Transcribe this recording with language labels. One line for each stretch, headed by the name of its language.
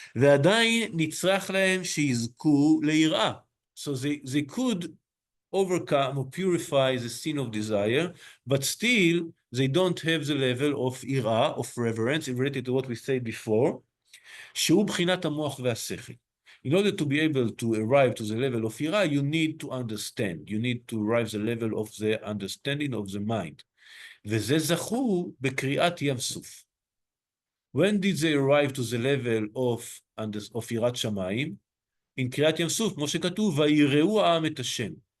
Hebrew: ועדיין נצרך להם שיזכו ליראה.
English: So they could overcome or purify the sin of desire, but still they don't have the level of יראה, of reverence, related to what we said before,
Hebrew: שהוא בחינת המוח והשכל.
English: In order to be able to arrive to the level of יראה, you need to understand. You need to arrive to the level of the understanding of the mind.
Hebrew: וזה זכו בקריאת ים סוף.
English: When did they arrive to the level of יראת שמיים?
Hebrew: In קריאת ים סוף, כמו שכתוב, ויראו העם את השם.